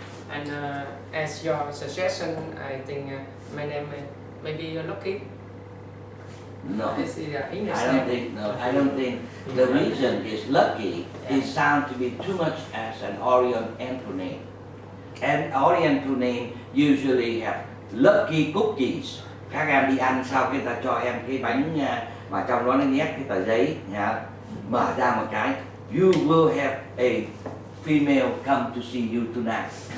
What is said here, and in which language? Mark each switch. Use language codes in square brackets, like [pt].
[en] And as your suggestion, I think my name may be Lucky. No. This is English I don't think. The reason is lucky. It sounds to be too much as an Oriental name. And Oriental name usually have lucky cookies. [vi] Các em đi ăn sau người ta cho em cái bánh mà trong đó nó nhét cái tờ giấy, mở ra một cái [en] you will have a female come to see you tonight.